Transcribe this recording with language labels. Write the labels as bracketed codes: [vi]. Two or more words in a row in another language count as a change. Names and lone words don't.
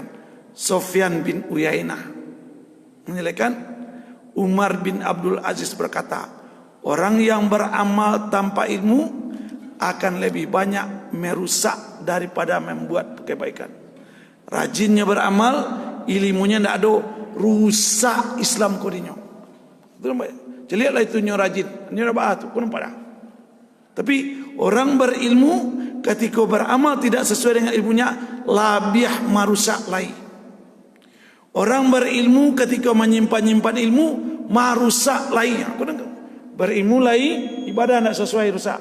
[id] Sufyan bin Uyainah menyelekan, Umar bin Abdul Aziz berkata, orang yang beramal tanpa ilmu akan lebih banyak merusak daripada membuat kebaikan. Rajinnya beramal, ilmunya tidak ada, rusak Islam kodinyo. [min] Jadi lihatlah itu nyo rajin, nyo nampak tu, kau nampak dah. [id] Tapi orang berilmu ketika beramal tidak sesuai dengan ilmunya, [min] labiah marusak lai. [id] Orang berilmu ketika menyimpan ilmu, [min] marusak lai. [id] Berilmu lai, ibadah tidak sesuai, rusak.